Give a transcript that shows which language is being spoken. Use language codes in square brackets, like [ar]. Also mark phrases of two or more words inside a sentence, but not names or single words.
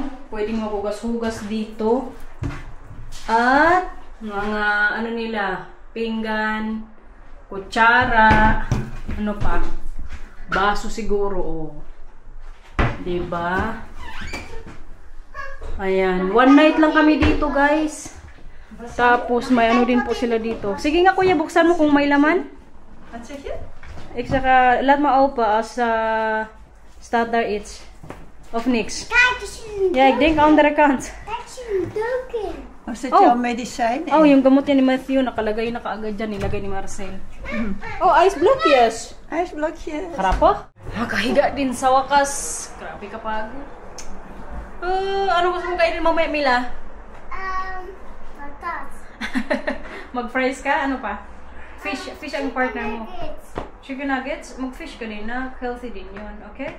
[tl] Pwedeng magugas-hugas dito. At, mga, nila, pinggan, kutsara, ano pa? Baso siguro, oh. Diba? Ayan. One night lang kami dito, guys. Tapos, may ano din po sila dito. Sige nga, kuya, buksan mo kung may laman. [nl] Wat zeg je? Ik zeg, laat me open als staat daar iets. Of niks. Kijk, er zit een Ja, ik denk andere kant. Kijk, er zit een deuk in. Of zit Oh. jouw medicijn in? [tl] Oh, yung gamot niya ni Matthew, nakalagay na kaagad dyan, nilagay ni Marcel. [nl] Oh, ijsblokjes. IJsblokjes. Grappig. [tl] Nakahiga din sa wakas. Grabe kapagod. Ano gusto mong kainin mamaya, Mila? [nl] Patat. [tl] Mag-fries ka? Ano pa? Fish ang partner mo. Nuggets. [en] Chicken nuggets? [tl] Mag-fish ka din na. Healthy din yun, okay?